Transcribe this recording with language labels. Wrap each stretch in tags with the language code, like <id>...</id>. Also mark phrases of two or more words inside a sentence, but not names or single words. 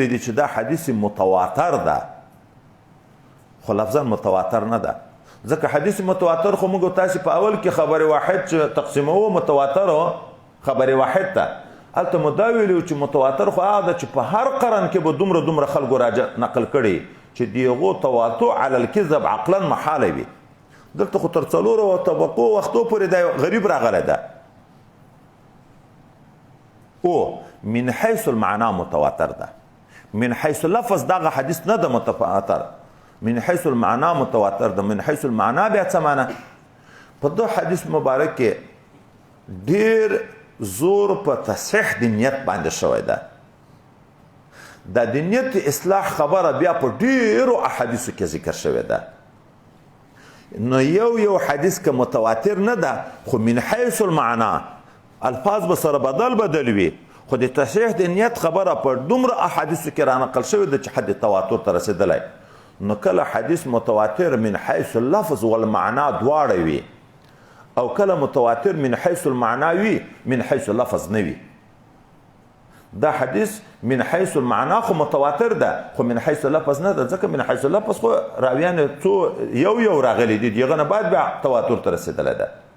<ps>دی چې دا حدیث متواتر ده خو لفظا متواتر نه ده ځکه حدیث متواتر خو موږ تاسې په اول کې خبر واحد چې تقسیموو متواتر خبر واحد ته هلته مو دا ویلي چې متواتر خو هغه ده چې په هر قرن کې به دومره خلکو نقل کړي چې د هغو تواتر</ps> <ar>علی الکذب عقلا محاله</ar> <ps>وي دلته خو تر څلورو طبقو وختو پورې دا غریب راغلی ده او</ps> <ar>من حيث المعنى</ar> <ps>متواتر ده</ps> <ar>من حيث اللفظ</ar> <ps>دغه حدیث نه ده متواتر</ps> <ar>من حيث المعنى</ar> <ps>متواتر ده</ps> <ar>من حيث المعنى</ar> <ps>بیا څه معنی په دو حدیث مبارک کې ډیر زور په تصحیح د نیت باندې شوی ده د نیت اصلاح خبره بیا په ډیرو احادیثو کې ذکر شوی ده نو یو حدیث که متواتر نه ده خو</ps> <ar>من حيث المعنى</ar> <ps>الفاظ به سره بدل وي خو د تصحیح د نیت خبره په دومره احادیثو کې رانقل شوې ده چې حد تواتر ته رسېدلی نو کله حدیث متواتر</ps> <ar>من حیث اللفظ والمعنا</ar> <ps>دواړه وي او کله متواتر</ps> <ar>من حیث المعنا</ar> <ps>وي</ps> <ar>من حیث اللفظ</ar> <ps>نه وي دا حدیث</ps> <ar>من حیث المعنا</ar> <ps>خو متواتر ده خو</ps> <ar>من حیث اللفظ</ar> <ps>نه ده ځکه</ps> <ar>من حیث اللفظ</ar> <ps>خو راویان څو یو راغلی دي دغه نه بعد بیا تواتر ته رسېدلی ده</ps>